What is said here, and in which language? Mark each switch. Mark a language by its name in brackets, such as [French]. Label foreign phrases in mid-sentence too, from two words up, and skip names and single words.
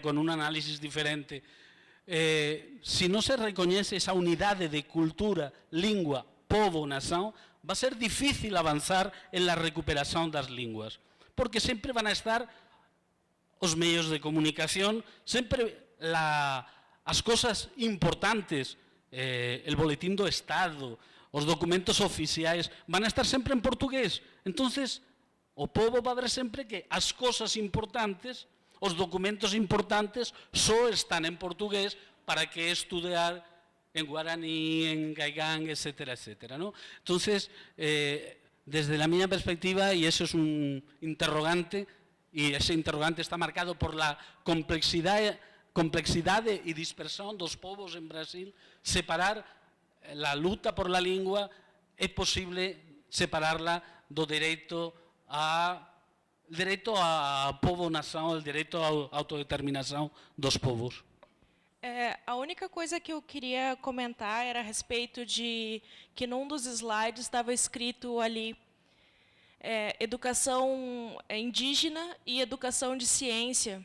[Galician] con un análisis diferente, si no se recoñece esa unidade de cultura, lingua, povo, nación, [Spanish] va a ser difícil avanzar en la recuperación [Galician] das linguas, porque sempre van a estar os medios de comunicación, sempre as cosas importantes, [Spanish] el boletín [Galician] do Estado, os documentos oficiais [Spanish] van a estar [Galician] sempre en portugués. Entonces, o povo [Spanish] va a ver [Galician] sempre que as cosas importantes, os documentos importantes, só están en portugués para que estudar en guaraní, en gaigán, etcétera, etcétera, ¿no? [Spanish] Entonces, desde la miña perspectiva, y eso es un interrogante, y ese interrogante está marcado por la [Galician] complexidade e dispersión dos povos en Brasil, [Spanish] separar la luta por la lingua, [Galician] é posible separarla do dereito a povo-nação, [Portuguese] o direito à autodeterminação dos povos. A única coisa que eu queria comentar era a respeito de que num dos slides estava escrito ali educação indígena e educação de ciência.